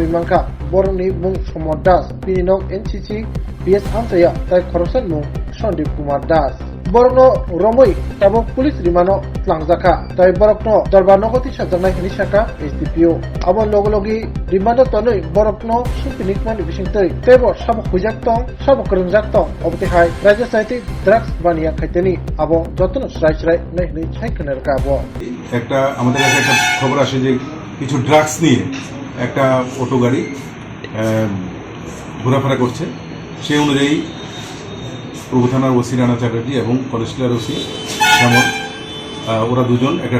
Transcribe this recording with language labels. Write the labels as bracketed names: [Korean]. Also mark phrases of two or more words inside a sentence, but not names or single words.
[Kok Borok] manka borni mung Samodas pininok NCC PS amchaya tai khorosan mung Sandip Kumar Das borno romoi tabo police rimano tlangjaka tai borokno darbanogoti sajanai hini saka SDPO abo logologi rimano tonoi borokno supinikmani bisingtei tebo sabo khujak tong sabo krengjak tong obte hai rajya saiti drugs bania khaiteni abo jotno srai nei hini chaikner ka abo [Bangla] একটা আমাদের কাছে একটা খবর আসে যে কিছু ড্রাগস নিয়ে একটা অটো গাড়ি ঘোরাফেরা করছে সেই অনুযায়ী প্রভু থানার ওসি রানা চ্যাটার্জি এবং কলেজটিলার ওসি শ্যামল ওরা দুজন একটা